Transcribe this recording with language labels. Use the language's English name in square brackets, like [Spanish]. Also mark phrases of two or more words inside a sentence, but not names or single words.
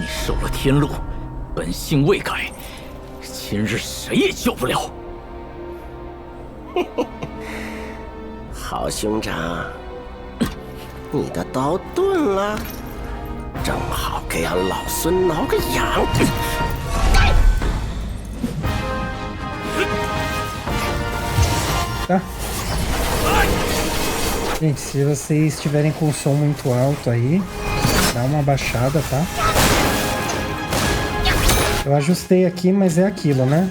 [Chinese] 受了天禄，本性未改，今日谁也救不了。" 好兄长，你的刀钝了，正好给俺老孙挠个痒。 [Portuguese] Tá? Gente, se vocês estiverem com o som muito alto aí, dá uma baixada, tá? Eu ajustei aqui, mas é aquilo, né?